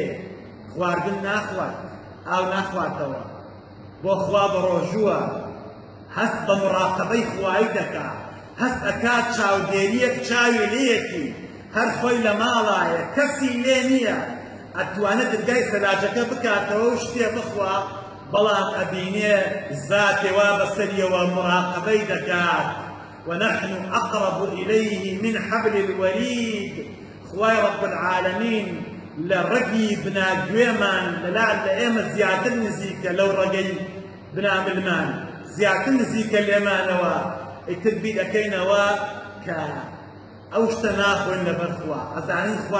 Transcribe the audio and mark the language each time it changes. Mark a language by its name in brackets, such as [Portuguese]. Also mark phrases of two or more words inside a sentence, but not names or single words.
[Central Kurdish] خواردن ناخوات، ئاو ناخواتەوە، بۆ خوا بە ڕۆژووە، هەست بە مڕاقەبەی خوایی دەکا، هەست ئەکات چاودێریەک چاوی لێیەکی، هەر خۆی لە ماڵایە، کەسی لێ نییە، ئەتوانێت دەرگای سەلاجەکە بکاتەوە و شتێ بخوا، بەڵام ئەبینێ زاتێ وا بەسەریەوە مڕاقەبەی دەکات. [Arabic] ونحن أقرب إليه من حبل الوريد. [Central Kurdish] خوای [Arabic] رب العالمین [Central Kurdish] لە ڕەگی بناگوێمان لەلا لە ئێمە زیاتر نزیکە لەو ڕەگەی بناملمان زیاتر نزیکە لێمانەوە ئیتر بیر دەکەینەوە کە ئەو شتە ناخۆین لەبەر خوا ئەزانین خوا